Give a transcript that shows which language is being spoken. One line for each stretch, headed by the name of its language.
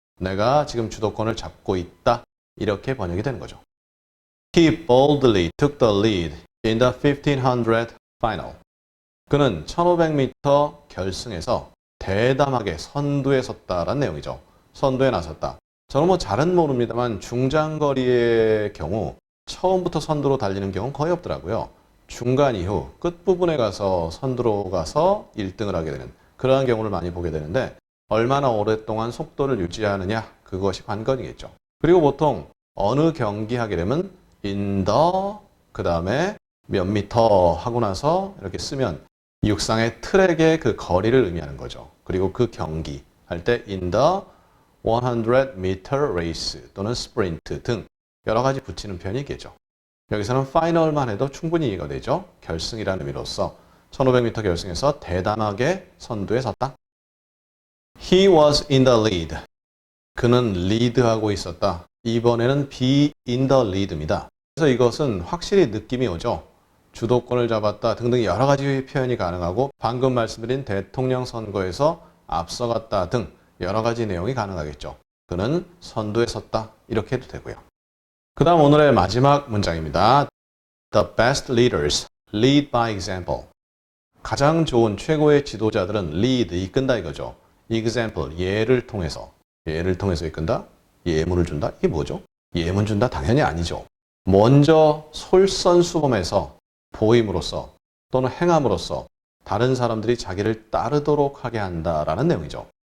Korean: 내가 지금 주도권을 잡고 있다. 이렇게 번역이 되는 거죠.
English: He boldly took the lead in the 1500 final.
Korean: 그는 1500m 결승에서 대담하게 선두에 섰다라는 내용이죠. 선두에 나섰다. 저는 뭐 잘은 모릅니다만 중장거리의 경우 처음부터 선두로 달리는 경우는 거의 없더라고요. 중간 이후 끝부분에 가서 선두로 가서 1등을 하게 되는 그러한 경우를 많이 보게 되는데 얼마나 오랫동안 속도를 유지하느냐 그것이 관건이겠죠. 그리고 보통 어느 경기 하게 되면 in the 그 다음에 몇 미터 하고 나서 이렇게 쓰면 육상의 트랙의 그 거리를 의미하는 거죠. 그리고 그 경기 할 때
English: in the 100m race
Korean: 또는 sprint 등 여러 가지 붙이는 표현이 있겠죠. 여기서는 파이널만 해도 충분히 이해가 되죠. 결승이라는 의미로서 1500m 결승에서 대담하게 선두에 섰다.
English: He was in the lead.
Korean: 그는 리드하고 있었다. 이번에는
English: be in the lead
Korean: 입니다. 그래서 이것은 확실히 느낌이 오죠. 주도권을 잡았다 등등 여러 가지 표현이 가능하고 방금 말씀드린 대통령 선거에서 앞서갔다 등 여러 가지 내용이 가능하겠죠. 그는 선두에 섰다. 이렇게 해도 되고요. 그 다음 오늘의 마지막 문장입니다.
English: The best leaders lead by example.
Korean: 가장 좋은 최고의 지도자들은 lead, 이끈다 이거죠. example, 예를 통해서. 예를 통해서 이끈다? 예문을 준다? 이게 뭐죠? 예문 준다? 당연히 아니죠. 먼저 솔선수범해서 보임으로써 또는 행함으로써 다른 사람들이 자기를 따르도록 하게 한다라는 내용이죠.